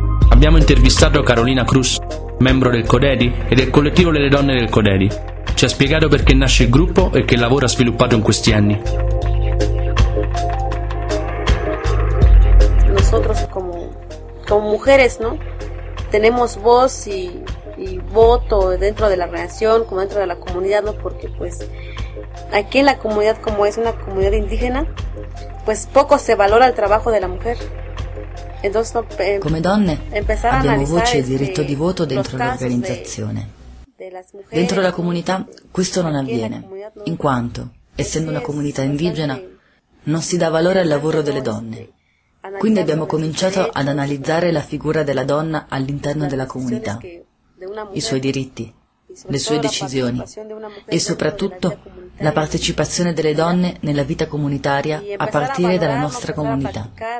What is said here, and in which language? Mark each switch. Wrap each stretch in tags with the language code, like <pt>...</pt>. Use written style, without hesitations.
<it>Abbiamo intervistato Carolina Cruz, membro del CODEDI e del collettivo delle donne del CODEDI. Ci ha spiegato perché nasce il gruppo e che lavoro ha sviluppato in questi anni.</it> <es>Nosotros como mujeres, ¿no? Tenemos voz y voto dentro de la organización, como dentro de la comunidad, ¿no? Porque pues aquí en la comunidad, como es una comunidad indígena, pues poco se valora el trabajo de la mujer.</es> <it>Come donne abbiamo voce e diritto di voto dentro l'organizzazione. Dentro la comunità questo non avviene, in quanto, essendo una comunità indigena, non si dà valore al lavoro delle donne. Quindi abbiamo cominciato ad analizzare la figura della donna all'interno della comunità, i suoi diritti, le sue decisioni e soprattutto la partecipazione delle donne nella vita comunitaria a partire dalla nostra comunità.</it>